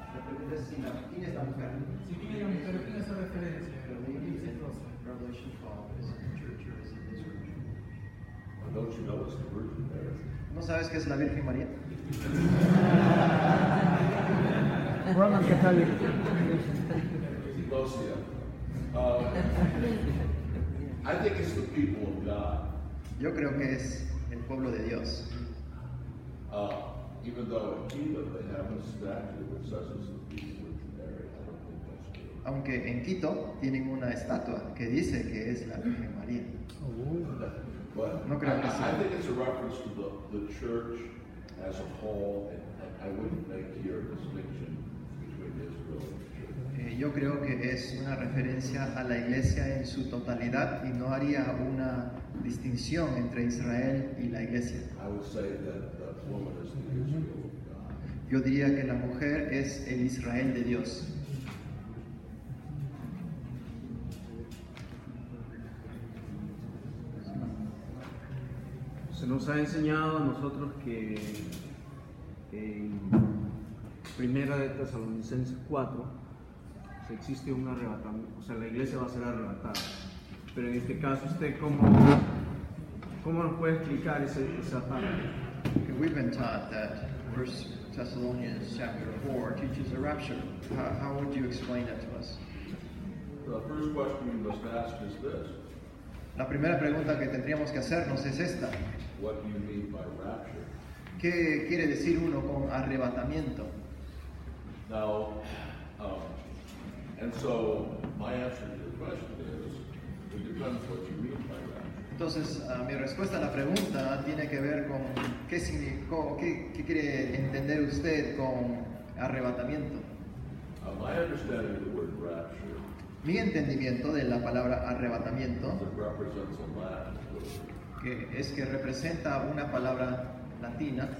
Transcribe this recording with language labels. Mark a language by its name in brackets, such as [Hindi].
[Spanish] Entonces, ¿quién es la mujer? Si quién es la mujer, ¿quién hace referencia? Apocalipsis 12. [English] Revelation 12 is the church or is it the scripture? Don't you know it's the Virgin Mary? [Spanish] ¿No sabes qué es la Virgen María? [English] Roman Catholic. Lucia. I think it's the people of God. [Spanish] Yo creo que es el pueblo de Dios. [English] Even though in Cuba they have a statue that says it's the people of Mary, I don't think that's true. [Spanish] Aunque en Quito tienen una estatua que dice que es la Virgen María. [English] But [Spanish] No creo que sea. [English] I think it's a reference to the church as a whole, and I wouldn't make here a distinction between Israel and the church. [Spanish] Yo creo que es una referencia a la iglesia en su totalidad y no haría una distinción entre Israel y la iglesia. [English] I would say that the woman is the Israel of God. [Spanish] Yo diría que la mujer es el Israel de Dios. Se nos ha enseñado a nosotros que en Primera de Tesalonicenses 4 existe un arrebatamiento, o sea, la iglesia va a ser arrebatada. Pero en este caso, ¿usted cómo nos puede explicar esa parte? [English] Okay, we've been taught that 1 Thessalonians chapter 4 teaches a rapture. How would you explain that to us? The first question you must ask is this: [Spanish] La primera pregunta que tendríamos que hacernos es esta. [English] what do you mean by rapture? [Spanish] ¿Qué quiere decir uno con arrebatamiento? [English] Now, and so my answer to your question is, it depends what you mean by rapture. [Spanish] Entonces, mi respuesta a la pregunta tiene que ver con qué quiere entender usted con arrebatamiento. [English] My understanding of the word rapture [Spanish] Mi entendimiento de la palabra arrebatamiento, [English] is it represents a Latin word, [Spanish] que es que representa una palabra latina,